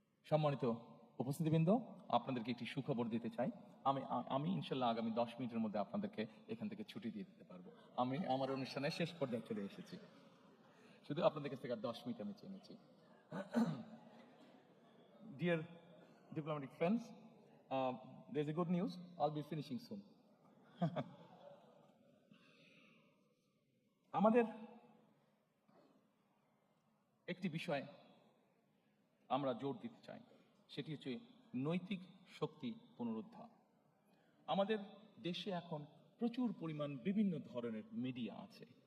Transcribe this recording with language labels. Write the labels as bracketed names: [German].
[Bangla] সম্মানিত উপস্থিতিবৃন্দ, আপনাদেরকে একটি সুখবর দিতে চাই। আমি ইনশাল্লাহ আগামী 10 মিনিটের মধ্যে আপনাদেরকে এখান থেকে ছুটি দিয়ে দিতে পারবো। আমি আমার অনুষ্ঠানের শেষ পর্যায়ে চলে এসেছি, শুধু আপনাদের কাছ থেকে 10 মিনিট আমি চেয়েছি। [English] Dear diplomatic friends, there's a good news. I'll be finishing soon. [Bangla] আমাদের একটি বিষয় আমরা জোর দিতে চাই, সেটি হচ্ছে নৈতিক শক্তি পুনরুদ্ধার। আমাদের দেশে এখন প্রচুর পরিমাণ বিভিন্ন ধরনের মিডিয়া আছে।